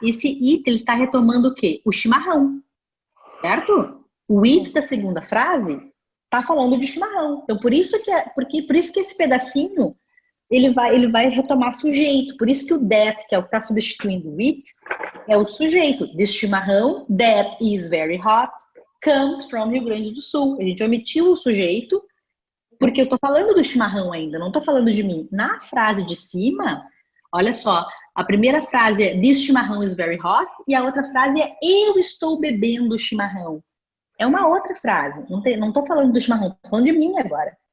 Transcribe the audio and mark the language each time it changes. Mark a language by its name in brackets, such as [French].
[Portuguese] Esse it, ele está retomando o quê? O chimarrão, certo? O it da segunda frase tá falando de chimarrão. Então, por isso que esse pedacinho ele vai retomar sujeito. Por isso que o that, que é o que está substituindo o it, é o sujeito. [English] This chimarrão, that is very hot, comes from Rio Grande do Sul. [Portuguese] A gente omitiu o sujeito, porque eu tô falando do chimarrão ainda, não tô falando de mim. Na frase de cima, olha só, a primeira frase é [English] this chimarrão is very hot, [Portuguese] e a outra frase é eu estou bebendo chimarrão. É uma outra frase, não tô falando do chimarrão, tô falando de mim agora.